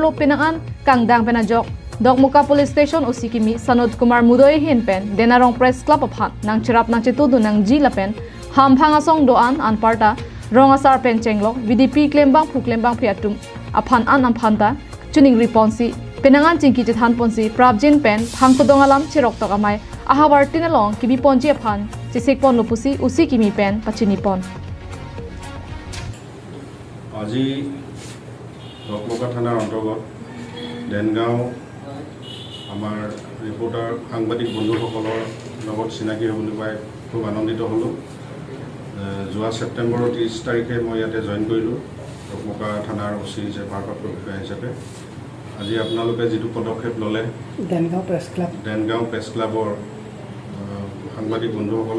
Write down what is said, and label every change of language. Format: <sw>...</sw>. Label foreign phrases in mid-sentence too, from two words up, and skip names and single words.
<mjw>lo pinangan kangdang penajok Dokmoka Police Station usikimi Sanot Kumar Mudoy hin pen Denarong Press Club aphan nang chirap nang chitudu nang ji lapen ham phangasong doan anparta Rongasar pencenglok VDP klembang phu klembang priatum aphan an amphanta tuning responsi penangan chingki jathan ponsi prabjin pen phangkodong alam chirok tok amai ahawar tinalong kibi ponji aphan chisek pon lopusi usi kimi pen pachini pon</mjw> <as>আজি dokmoka থানাৰ অন্তৰ্গত দেনগাঁও আমাৰ ৰিপৰ্টাৰ সাংবাদিক বন্ধুসকলৰ লগত চিনাকি হ'বলৈ পাই খুব আনন্দিত হ'লোঁ যোৱা ছেপ্টেম্বৰৰ 30 তাৰিখে মই ইয়াতে জইন কৰিলোঁ dokmoka থানাৰ ওচি হিচাপে ভাৰপ্ৰাপ্ত বিষয়া হিচাপে আজি আপোনালোকে যিটো পদক্ষেপ ল'লে দেনগাঁও প্ৰেছ ক্লাবৰ সাংবাদিক বন্ধুসকলে</as>